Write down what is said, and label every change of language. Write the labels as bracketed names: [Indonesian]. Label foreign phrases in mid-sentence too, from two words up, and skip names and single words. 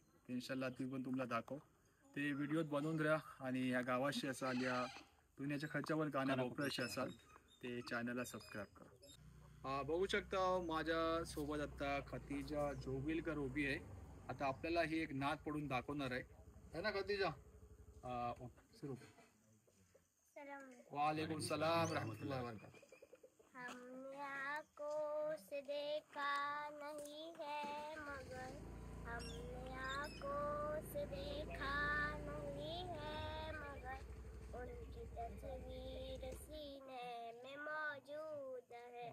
[Marathi] ते इन्शाल्लाह ती पण तुम्हाला दाखव. ते व्हिडिओत बनवून राहा आणि या गावाशी असाल या दुनियाच्या खालच्या पण कानाकोपऱ्याशी असाल ते चॅनलला सबस्क्राईब करा. बघू शकता माझ्या सोबत आता खतीजा जोगीलकर उभी आहे. आता आपल्याला ही एक नाद पडून दाखवणार आहे ना खतीजा? सुरू. सलाम. [Arabic] وعليكم السلام ورحمة الله وبركاته. [Hindi] हमने आँखों से देखा नहीं है मगर हमने आँखों से देखा नहीं है मगर उनकी तस्वीर सीने में मौजूद है.